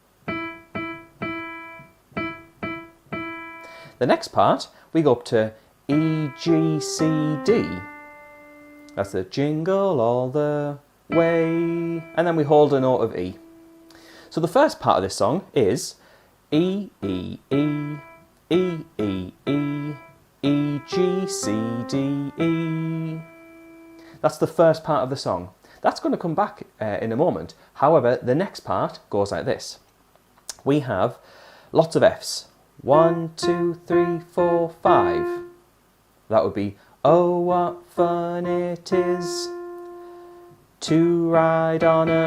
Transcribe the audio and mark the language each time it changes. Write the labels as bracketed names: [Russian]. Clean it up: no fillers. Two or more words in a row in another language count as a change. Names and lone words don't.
[English] The next part, we go up to E, G, C, D. That's the jingle all the way. And then we hold a note of E. So the first part of this song is E, E, E, E, E, E, E, G, C, D, E. That's the first part of the song. That's going to come back in a moment. However, the next part goes like this. We have lots of Fs. 1, 2, 3, 4, 5. That would be, oh, what fun it is to ride on a...